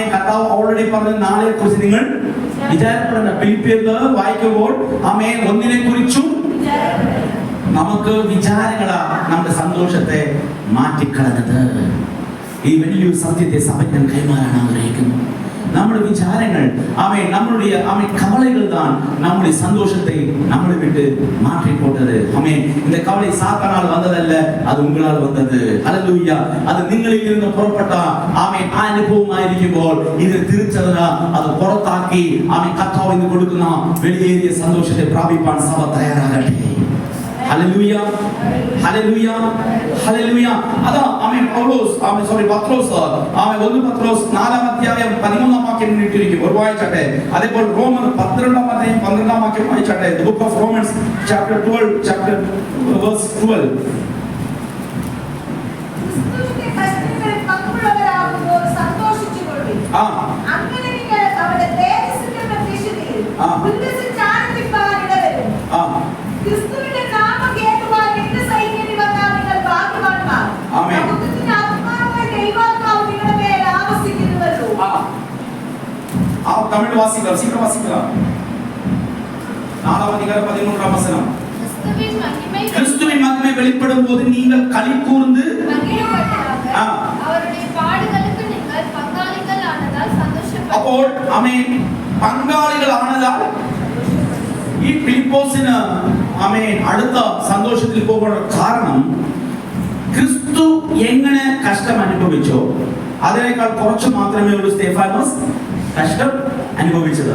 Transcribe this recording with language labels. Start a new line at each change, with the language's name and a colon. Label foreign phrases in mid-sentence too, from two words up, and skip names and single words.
Malayalam: കർത്താവ് ഓൾറെഡി പറഞ്ഞു നാളെ കുറിച്ച് നിങ്ങൾ വിചാരപ്പെടേണ്ട. ഫിലിപ്പിയർ വായിക്കുമ്പോൾ ആമേൻ ഒന്നിനെ കുറിച്ചും നമുക്ക് വിചാരങ്ങളാ നമ്മുടെ സന്തോഷത്തെ മാറ്റിക്കളഞ്ഞത്. ഈ വലിയൊരു സത്യത്തെ സഭയ്ക്ക് കൈമാറാൻ ആഗ്രഹിക്കുന്നു. നമ്മുടെ വിചാരങ്ങൾ ആമേൻ
Tamil: നമ്മളുடைய ആമേൻ கவலைகள் தான் நம்முடைய சந்தோஷத்தை நம்மளை விட்டு மாற்றி போட்டது. ஆமேன். இந்த கவலை சாத்தானால் வந்ததல்ல, அது உங்களால் வந்தது. ஹல்லேலூயா.
Malayalam: அது നിങ്ങളിൽ നിന്ന് പുറപ്പെട്ട ആമേൻ അനുഭവമായിരിക്കുമ്പോൾ ഇത് തിരിച്ചറിഞ്ഞ അത് പുറത്താക്കി ആമേൻ കർത്താവിന് കൊടുക്കുന്ന വലിയ സന്തോഷത്തെ പ്രാപിപ്പാൻ സഭ തയ്യാറാകട്ടെ. ഹല്ലേലൂയ. ഹല്ലേലൂയ. ഹല്ലേലൂയ. അതാ ആമേൻ പൗലോസ് പത്രോസ് ആമേൻ 1 പത്രോസ് 4-ാം അധ്യായം 13-ാം വാക്യം ഇട്ടിരിക്കും. ഒരു വായിച്ചാട്ടെ. അതേപോലെ റോമർ 12-ാം അധ്യായം 12-ാം വാക്യം വായിച്ചാട്ടെ.
English: The book of Romans chapter 12 verse 12.
Malayalam: ക്രിസ്തുവിന്റെ കഷ്ടങ്ങളിൽ പങ്കുള്ളവരാകുമ്പോൾ സന്തോഷിച്ചുകൊള്ളുവിൻ. അങ്ങനെ നിങ്ങൾ അവരുടെ തേജസ്സിന്റെ പ്രത്യക്ഷതയിൽ ഉല്ലസിച്ച് ആനന്ദിപ്പാൻ ഇടവരും. ക്രിസ്തുവിന്റെ നാമം കേൾക്കുവാൻ എന്ത് സൈന്യം വന്നാൽ നിങ്ങൾ ഭാഗ്യവാന്മാർ. നമുക്കിന്റെ ആത്മാവായ ദൈവാത്മാവ് നിങ്ങളുടെ മേൽ ആവസിക്കുന്നുവല്ലോ.
Tamil: தமிழ் வாசிக்கலாம், சீக்கிரம் வாசிக்கலாம். 4-ஆம் அதிகாரம் 13-ஆம் வசனம். கிறிஸ்துவின் மகிமை வெளிப்படும் போது நீங்கள் களி கூர்ந்து அவருடைய பாடுகளுக்கு நீங்கள் பங்காளிகள் ஆனதால் சந்தோஷப்படுங்கள்.
Malayalam: അപ്പോൾ ആമേൻ പങ്കാളികൾ ആനതാൽ ഈ ഫിലിപ്പോസിന് ആമേൻ അടുത്ത സന്തോഷത്തിൽ പോകാനുള്ള കാരണം ക്രിസ്തു ക്രിസ്തു എങ്ങനെ കഷ്ടം അനുഭവിച്ചോ അതിനേക്കാൾ കുറച്ച് മാത്രമേ ഉള്ളൂ സ്തെഫാനോസ് കഷ്ടം അനുഭവിച്ചത്.